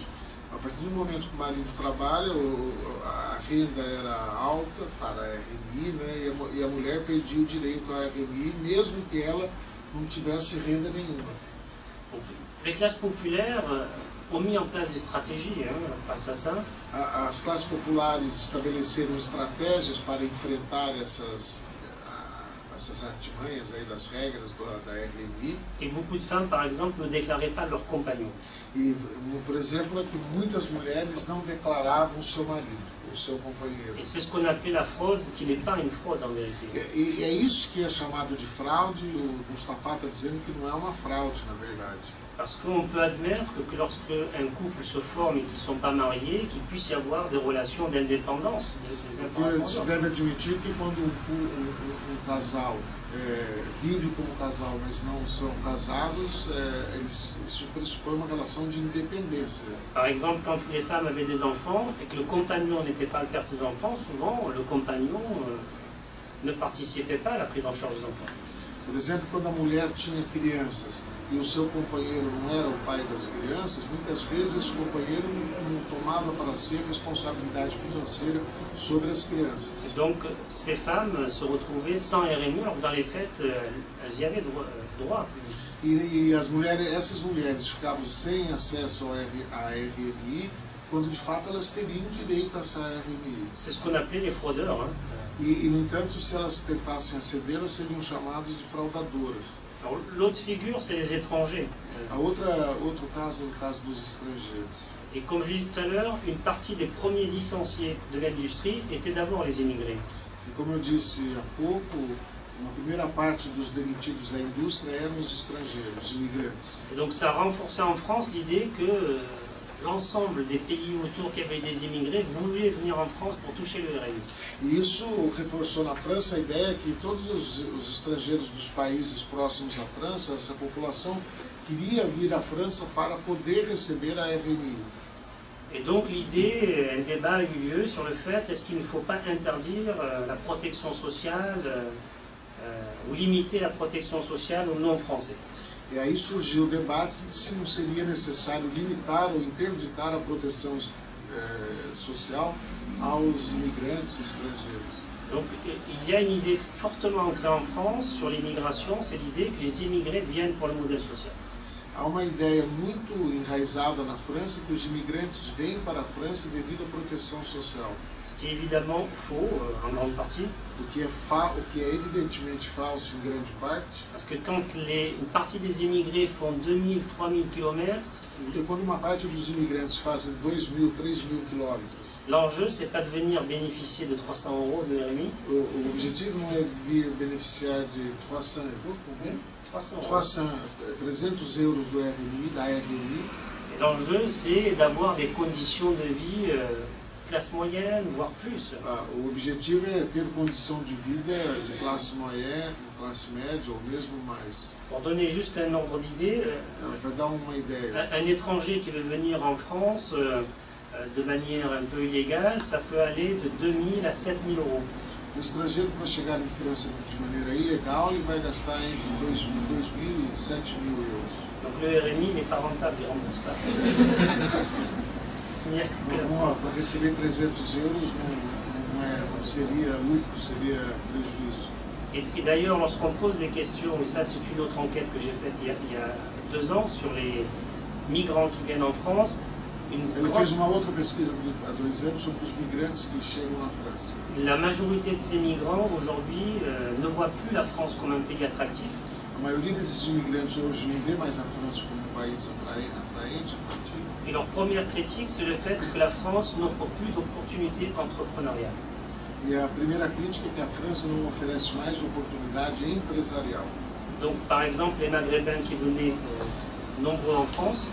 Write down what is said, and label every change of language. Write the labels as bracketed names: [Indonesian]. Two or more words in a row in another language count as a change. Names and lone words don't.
[Portuguese] A partir do momento que o marido trabalha, a renda era alta para a RMI, né, e a mulher perdia o direito à RMI, mesmo que ela não tivesse renda nenhuma. [French] Donc, les classes populaires ont mis en place des stratégies face à ça. [Portuguese] As classes populares estabeleceram estratégias para enfrentar essas artimanhas aí das regras da RMI. [French] Et beaucoup de femmes, par exemple, ne déclaraient pas leur compagnon. [Portuguese] E, por exemplo, é que muitas mulheres não declaravam o seu marido, o seu companheiro. [French] Et c'est ce qu'on appelait la fraude, qui n'est pas une fraude en vérité. [Portuguese] E é isso que é chamado de fraude. O Mustafa está dizendo que não é uma fraude, na verdade. [French] Parce qu'on peut admettre que lorsque un couple se forme et qu'ils ne sont pas mariés, qu'il puisse y avoir des relations d'indépendance. [Portuguese] Porque se deve admitir que quando um casal vive como casal, mas não são casados, isso pressupõe uma relação de independência. [French] Par exemple, quand les femmes avaient des enfants et que le compagnon n'était pas le père de ses enfants, souvent le compagnon ne participait pas à la prise en charge des enfants. [Portuguese] Por exemplo, quando a mulher tinha crianças e o seu companheiro não era o pai das crianças, muitas vezes esse companheiro não tomava para si a responsabilidade financeira sobre as crianças. [French] Et donc, ces femmes se retrouvaient sans RMI, alors que dans les faits, elles y avaient droit. [Portuguese] E essas mulheres ficavam sem acesso à RMI, quando de fato elas teriam direito a essa RMI. [French] C'est ce qu'on appelait les fraudeurs. [Portuguese] E, no entanto, se elas tentassem aceder, elas seriam chamadas de fraudadoras. [French] Alors, l'autre figure, c'est les étrangers. [Portuguese] Outro caso é o caso dos estrangeiros. [French] Et comme je disais tout à l'heure, une partie des premiers licenciés de l'industrie étaient d'abord les immigrés. [Portuguese] E como eu disse há pouco, uma primeira parte dos demitidos da indústria eram os estrangeiros, os imigrantes. [French] Et donc ça renforçait en France l'idée que l'ensemble des pays autour qui avaient des immigrés voulaient venir en France pour toucher le RMI. [Portuguese] E isso reforçou na França a ideia que todos os estrangeiros dos países próximos à França, essa população, queria vir à França para poder receber a RMI. [French] Et donc l'idée, un débat a eu lieu sur le fait, est-ce qu'il ne faut pas interdire la protection sociale ou limiter la protection sociale aux non-français. [Portuguese] E aí surgiu o debate de se não seria necessário limitar ou interditar a proteção social aos imigrantes estrangeiros. [French] Donc il y a une idée fortement ancrée en France sur l'immigration, c'est l'idée que les immigrés viennent pour le modèle social. [Portuguese] Há uma ideia muito enraizada na França que os imigrantes vêm para a França devido à proteção social. [French] Ce qui est évidemment faux en grande partie. [Portuguese] O que é evidentemente falso em grande parte. [French] Parce que quand une partie des immigrés font 2000, 3000 km, [Portuguese] Porque quando uma parte dos imigrantes fazem 2.000, 3.000 quilômetros, [French] l'enjeu c'est pas de venir bénéficier de 300 € de RMI. [Portuguese] o objetivo não é vir beneficiar de 300 euros do RMI, da RMI. [French] Et l'enjeu c'est d'avoir des conditions de vie classe moyenne, voire plus. [Portuguese] O objetivo é ter condição de vida de [French] classe moyenne, [Portuguese] classe média ou mesmo mais. [French] Pour donner juste un ordre d'idée, [Portuguese] Para dar uma ideia, [French] un étranger qui veut venir en France de manière un peu illégale, ça peut aller de 2000 à 7000 €. [Portuguese] o estrangeiro para chegar em França de maneira ilegal ele vai gastar entre 2.000 e 7.000 euros. [French] Donc le RMI n'est pas rentable, il ne rembourse pas. [Portuguese] Para receber 300 euros não seria lucro, seria prejuízo. [French] Et d'ailleurs, lorsqu'on pose des questions, et ça c'est une autre enquête que j'ai faite il y a 2 ans sur les migrants qui viennent en France, [Portuguese] Ele fez uma outra pesquisa há 2 anos sobre os migrantes que chegam na França. [French] La majorité de ces migrants aujourd'hui ne voient plus la France comme un pays attractif. [Portuguese] A maioria desses imigrantes hoje não vê mais a França como um país atraente, atrativo. [French] Et leur première critique, c'est le fait que la France n'offre plus d'opportunités entrepreneuriales. [Portuguese] E a primeira crítica é que a França não oferece mais oportunidade empresarial. [French] Donc par exemple, les Maghrébins qui venaient nombreux en France,